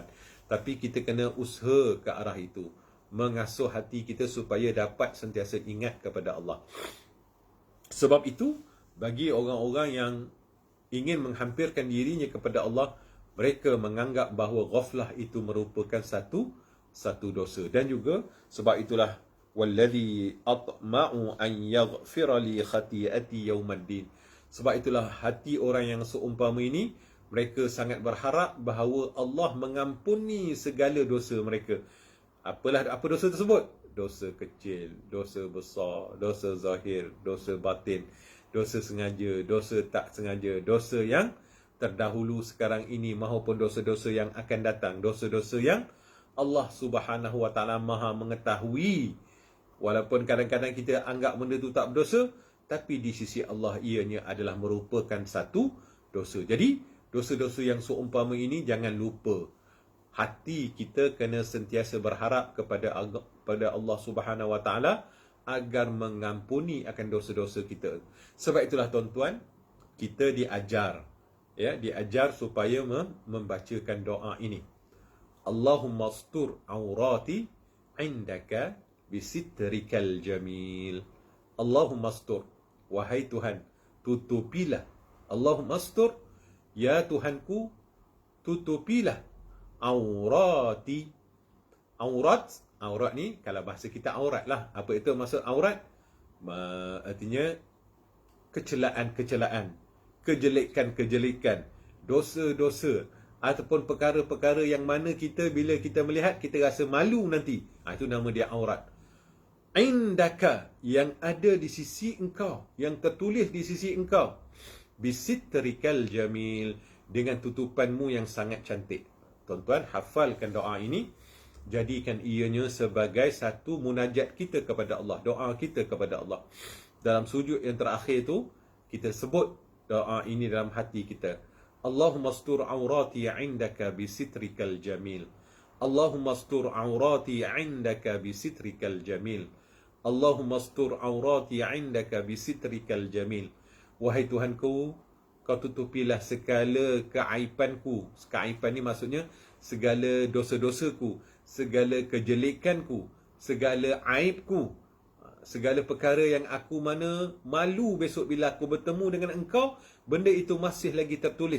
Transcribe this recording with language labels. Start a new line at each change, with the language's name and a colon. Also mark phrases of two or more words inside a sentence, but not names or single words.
Malay: Tapi kita kena usaha ke arah itu, mengasuh hati kita supaya dapat sentiasa ingat kepada Allah. Sebab itu, bagi orang-orang yang ingin menghampirkan dirinya kepada Allah, mereka menganggap bahawa ghaflah itu merupakan satu dosa. Dan juga sebab itulah
Arabic: والذي أطمع أن يغفر لي خطيئتي يوم الدين.
Malay: Sebab itulah hati orang yang seumpama ini, mereka sangat berharap bahawa Allah mengampuni segala dosa mereka. Apa dosa tersebut? Dosa kecil, dosa besar, dosa zahir, dosa batin, dosa sengaja, dosa tak sengaja, dosa yang terdahulu sekarang ini maupun dosa-dosa yang akan datang, dosa-dosa yang Allah
Arabic: سبحانه وتعالى
Malay: Maha mengetahui. Walaupun kadang-kadang kita anggap benda tu tak berdosa, tapi di sisi Allah ianya adalah merupakan satu dosa. Jadi, dosa-dosa yang seumpama ini jangan lupa. Hati kita kena sentiasa berharap kepada Allah
Arabic: سبحانه وتعالى
Malay: agar mengampuni akan dosa-dosa kita. Sebab itulah, tuan-tuan, kita diajar supaya membacakan doa ini.
Arabic: اللهم استر عورتي عندك بسترك الجميل. اللهم استر,
Malay: wahai Tuhan, tutupilah.
Arabic: اللهم استر,
Malay: ya Tuhanku, tutupilah aurati. Aurat ni kalau bahasa kita aurat lah. Apa itu maksud aurat? Artinya kecelaan, kejelekan, dosa-dosa, ataupun perkara-perkara yang mana kita bila kita melihat kita rasa malu nanti. Itu nama dia aurat. Indaka, yang ada di sisi engkau, yang tertulis di sisi engkau.
Arabic: بسترك الجميل,
Malay: dengan tutupanmu yang sangat cantik. Tuan-tuan, hafalkan doa ini. Jadikan ianya sebagai satu munajat kita kepada Allah, doa kita kepada Allah. Dalam sujud yang terakhir tu, kita sebut doa ini dalam hati kita.
Arabic: اللهم استر عورتي عندك بسترك الجميل. اللهم استر عورتي عندك بسترك الجميل. اللهم استر عورتي عندك بسترك الجميل.
Malay: Wahai Tuhanku, kau tutupilah segala keaibanku. Keaiban ni maksudnya segala dosa-dosaku, segala kejelekanku, segala aibku, segala perkara yang aku mana malu besok bila aku bertemu dengan engkau, benda itu masih lagi tertulis.